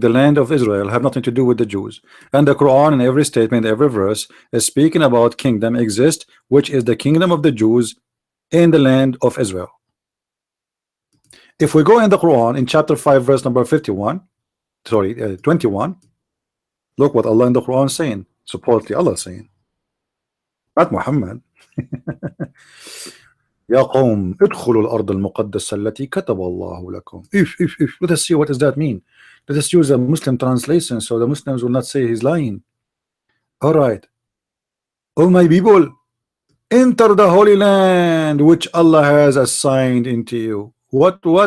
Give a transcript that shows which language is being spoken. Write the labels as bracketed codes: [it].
[en] The land of Israel have nothing to do with the Jews. And the Quran, in every statement, every verse, is speaking about kingdom exist, which is the kingdom of the Jews in the land of Israel. If we go in the Quran in chapter 5 verse number 21, 21, look what Allah in the Quran is saying. Supposedly Allah is saying, not Muhammad. [ar] يا قوم ادخلوا الأرض المقدسة التي كتب الله لكم. [en] Let us see what does that mean. Let us use a Muslim translation so the Muslims will not say he's lying. All right. Oh my people, enter the Holy Land which Allah has assigned into you. What?